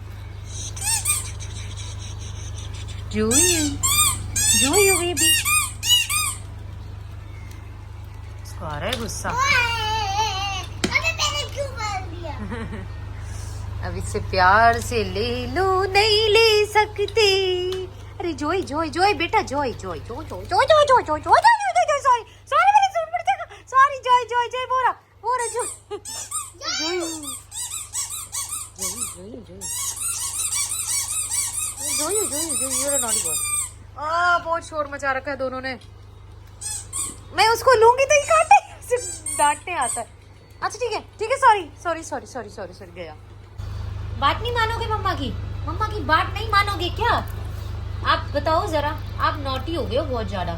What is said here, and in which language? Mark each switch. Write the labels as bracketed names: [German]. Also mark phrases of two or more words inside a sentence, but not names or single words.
[Hindi] जोयू जोयू बेबी, इसको आ रहा है गुस्सा। अब इससे प्यार से ले लो, नहीं ले सकते। अरे जोय जोय जोय बेटा, जोय जोय जोय जोय जोय जोय जोय जोय जोय जोय, [English] sorry sorry [Hindi] मेरे सूट पर देखो, सॉरी जोय जोय जोय बोला जोय जोय जोय जोय जोयू जोयू जोयू, [English] you're a naughty boy। [Hindi] बहुत शोर मचा रखा है दोनों ने। मैं उसको लूंगी तो ये काटे, सिर्फ डांटने आता है। अच्छा ठीक है [English] sorry sorry sorry sorry sorry sorry [Hindi] गया। बात नहीं मानोगे मम्मा की बात नहीं मानोगे क्या? आप बताओ जरा, आप नॉटी हो गए हो बहुत ज्यादा।